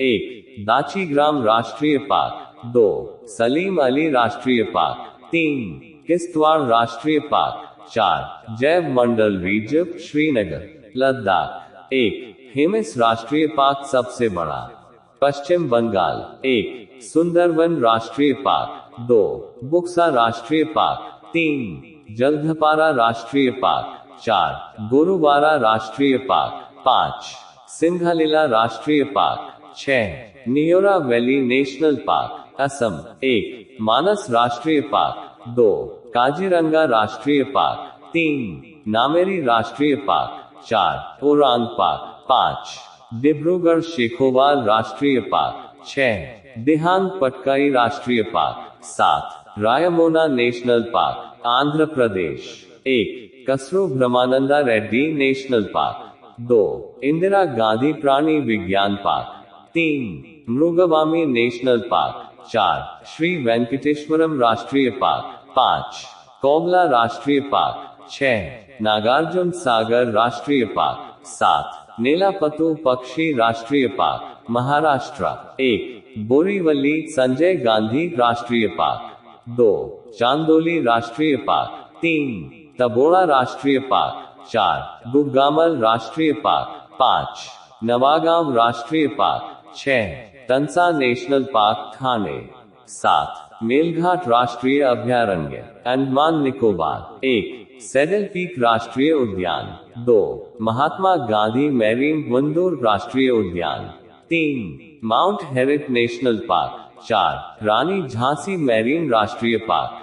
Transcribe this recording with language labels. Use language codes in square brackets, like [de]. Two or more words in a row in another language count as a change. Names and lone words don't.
[hi] 1 दाचीग्राम राष्ट्रीय पार्क। 2 सलीम अली राष्ट्रीय पार्क। 3 किश्तवाड़ राष्ट्रीय पार्क। 4 जैव मंडल रिजर्व श्रीनगर लद्दाख। 1 हेमिस राष्ट्रीय पार्क सबसे बड़ा पश्चिम बंगाल। 1 सुंदरवन राष्ट्रीय पार्क। 2 बुक्सा राष्ट्रीय पार्क। 3 जलधपारा राष्ट्रीय पार्क। 4 गोरुवारा राष्ट्रीय पार्क। 5 सिंघालीला राष्ट्रीय पार्क। 6 नियोरा वैली नेशनल पार्क असम। 1 मानस राष्ट्रीय पार्क। 2 काजीरंगा राष्ट्रीय पार्क। 3 नामेरी राष्ट्रीय पार्क। 4 ओरांग पार्क। 5 डिब्रूगढ़ शेखोवाल राष्ट्रीय पार्क। 6 दिहांग पटकाई राष्ट्रीय पार्क। 7 रायमोना नेशनल पार्क आंध्र प्रदेश। 1 कसरू ब्रह्मानंदा रेड्डी नेशनल पार्क। 2 इंदिरा गांधी प्राणी विज्ञान पार्क। 3 मृगवामी नेशनल पार्क। 4 श्री वेंकटेश्वरम राष्ट्रीय पार्क। 5 कोबला राष्ट्रीय पार्क। 6 नागार्जुन सागर राष्ट्रीय पार्क। 7 नीलापतु पक्षी राष्ट्रीय पार्क महाराष्ट्र। 1 बोरीवली संजय गांधी राष्ट्रीय पार्क। 2 चांदोली राष्ट्रीय पार्क। 3 तबोड़ा राष्ट्रीय पार्क। 4 गुगामल राष्ट्रीय पार्क। 5 नवागांव राष्ट्रीय पार्क। 6 तंसा नेशनल पार्क थाने। 7 मेलघाट राष्ट्रीय अभयारण्य अंडमान निकोबार। 1 सेडल पीक राष्ट्रीय उद्यान। 2 महात्मा गांधी मैरीन वंदूर राष्ट्रीय उद्यान। 3 माउंट हेरिट नेशनल पार्क। 4 रानी झांसी मैरीन राष्ट्रीय पार्क।